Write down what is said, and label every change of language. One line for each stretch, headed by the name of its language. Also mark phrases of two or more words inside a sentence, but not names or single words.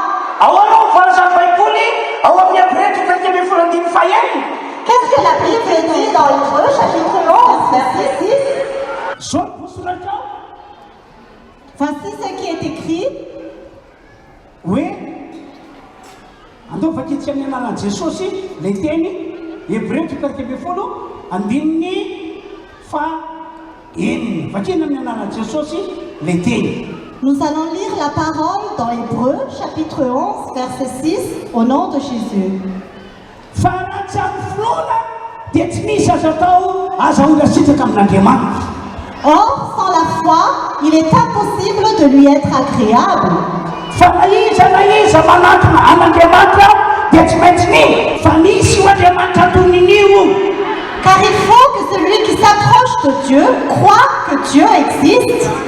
French: Qu'est-ce que la Bible dit dans Hébreux chapitre 11, verset 6? Voici ce qui est écrit. Oui.
Malagasy: Andao fakitsy amin'ny anaran'i Jesosy ilay teny Hébreux tokariky ambin'ny folo andininy fa eniny. Vakina amin'ny anaran'i Jesosy ilay teny.
French: Nous allons lire la parole dans Hébreux chapitre 11 verset 6 au nom de Jésus.
Malagasy: Fa raha tsy amin'ny finoana dia tsy misy azo atao azahoana sitraka amin'Andriamanitra.
French: Or, sans la foi, il est impossible de lui être agréable. Car il faut que celui qui s'approche de Dieu croit que Dieu existe.